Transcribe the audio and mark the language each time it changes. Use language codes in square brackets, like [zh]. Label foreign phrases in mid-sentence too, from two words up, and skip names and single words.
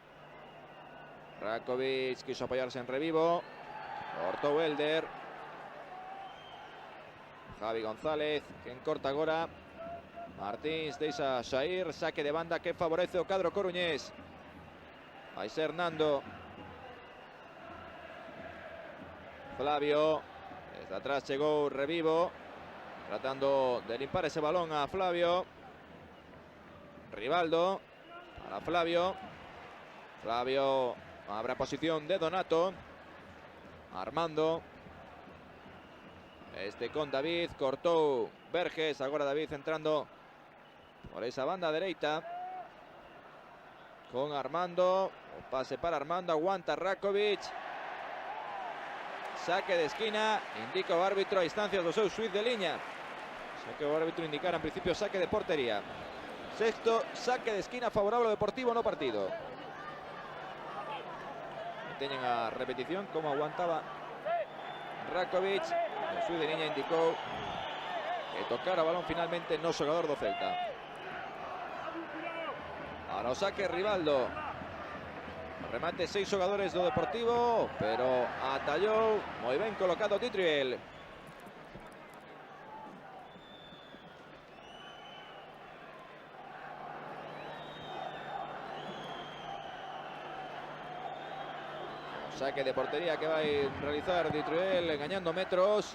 [es] Rakovic quiso apoyarse en Revivo. [gl] Cortou Elder. Javi González, quen corta agora. Martins deixa Xair, saque de banda que favorece o cadro coruñés. Vai ser Nando. Flavio. [es] Desde atrás llegó Revivo, tratando de limpar ese balón a Flavio. Rivaldo para Flavio. Flavio habrá posición de Donato. Armando. Con David, cortó Verges, ahora David entrando por esa banda derecha. [gl] Con Armando, o pase para Armando, aguanta Rakovic. Saque de esquina, indica o árbitro a instancias do seu suiz de liña. Saque o árbitro indicara en principio saque de portería. Sexto, saque de esquina favorable ao Deportivo no partido. Teñen a repetición como aguantaba Rakovic. O suiz de liña indicou que tocara o balón finalmente no xogador do Celta. Ahora o saque Rivaldo. Remate 6 xogadores do Deportivo, pero atallou moi ben colocado Dietriel. [es] Saque de portería que va a realizar Dietriel, engañando metros.